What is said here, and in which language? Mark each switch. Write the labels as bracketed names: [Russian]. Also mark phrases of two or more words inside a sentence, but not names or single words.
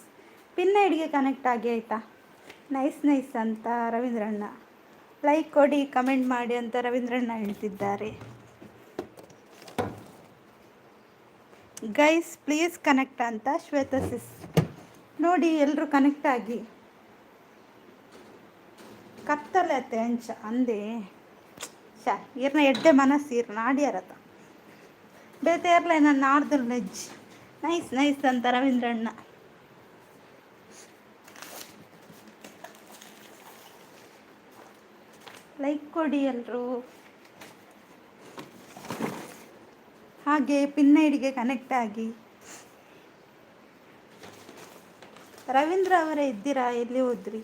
[Kannada] ಪಿನ್ ಐಡಿಗೆ ಕನೆಕ್ಟ್ ಆಗಿ ಆಯಿತಾ? ನೈಸ್ ಅಂತ ರವೀಂದ್ರಣ್ಣ. ಲೈಕ್ ಕೊಡಿ, ಕಮೆಂಟ್ ಮಾಡಿ ಅಂತ ರವೀಂದ್ರಣ್ಣ ಹೇಳ್ತಿದ್ದಾರೆ. [English] Guys please connect [Kannada] ಅಂತ ಶ್ವೇತ ಸಿಸ್. ನೋಡಿ ಎಲ್ಲರೂ ಕನೆಕ್ಟ್ ಆಗಿ. [Tulu] ಕತ್ತಲೆ ಅತ್ತೆ ಅಂಚ ಅಂದೆ ಇರ್ನ ಎಡ್ಡೆ ಮನಸ್ಸು ಇರ್ನ ಆಡ್ಯಾರತ್ತ ಬೇತೇರ್ಲೆ ನನ್ನ ಆಡ್ದಲ್ ನೆಜ್. [Kannada] ನೈಸ್ ಅಂತ ರವೀಂದ್ರಣ್ಣ. ಲೈಕ್ ಕೊಡಿ ಎಲ್ಲರೂ. ಹಾಗೆ ಪಿನ್ ಐಡಿಗೆ ಕನೆಕ್ಟ್ ಆಗಿ. ರವೀಂದ್ರ ಅವರೇ ಇದ್ದೀರಾ? ಎಲ್ಲಿ ಹೋದ್ರಿ?